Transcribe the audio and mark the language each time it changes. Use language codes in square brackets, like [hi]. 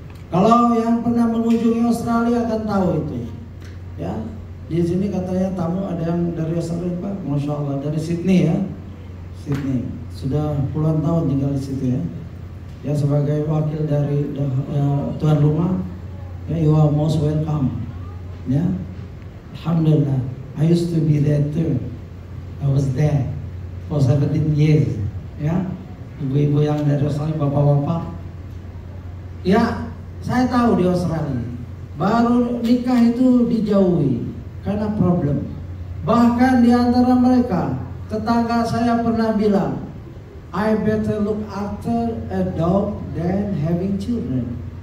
[id] Kalau yang pernah mengunjungi Australia akan tahu itu, ya. Di sini katanya tamu ada yang dari Australia, Pak. Masya Allah, dari Sydney, ya. Sydney, sudah puluhan tahun tinggal di situ, ya. Ya, sebagai wakil dari tuan rumah, ya, [en] you are most welcome, [id] ya. [en] Alhamdulillah, I used to be there too. I was there for 17 years, ya. [id] Ibu-ibu yang dari Australia, bapak-bapak, ya, saya tahu di Australia baru nikah itu dijauhi karena problem. Bahkan di antara mereka, tetangga saya pernah bilang, [en] I better look after a dog than having children.